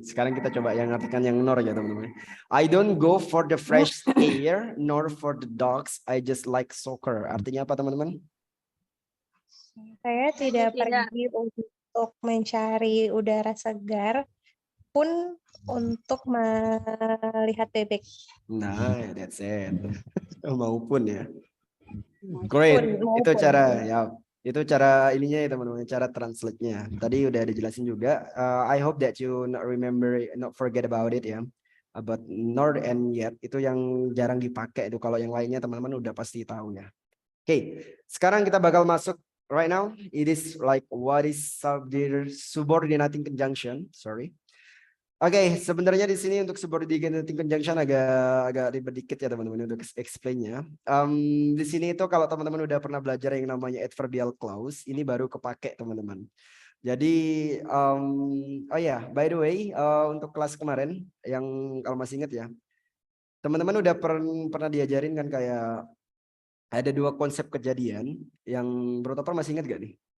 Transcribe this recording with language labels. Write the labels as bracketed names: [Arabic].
[Indonesian] Sekarang kita coba yang artikan yang nor ya teman-teman. [English] I don't go for the fresh air, nor for the dogs. I just like soccer. [Indonesian] Artinya apa teman-teman? Saya tidak pergi untuk mencari udara segar, pun untuk melihat bebek. Nah, [English] that's it. [Indonesian] Maupun ya. Great. Itu cara ya. Itu cara ininya ya teman-teman, cara translate-nya. Tadi udah dijelasin juga. [English] I hope that you not remember, not forget about it ya. About nor and yet [Indonesian] itu yang jarang dipakai itu. Kalau yang lainnya teman-teman udah pasti tahu ya. Oke, sekarang kita bakal masuk. [English] Right now, it is like what is subordinating conjunction. Sorry. [Indonesian] Oke, sebenarnya di sini untuk subordinating conjunction agak ribet dikit ya teman-teman untuk explain-nya. Di sini itu kalau teman-teman udah pernah belajar yang namanya adverbial clause, ini baru kepake teman-teman. Jadi, oh ya, [English] by the way, [Indonesian] untuk kelas kemarin yang kalau masih ingat ya, teman-teman udah pernah diajarin kan kayak ada 2 konsep kejadian yang Bro masih ingat gak nih?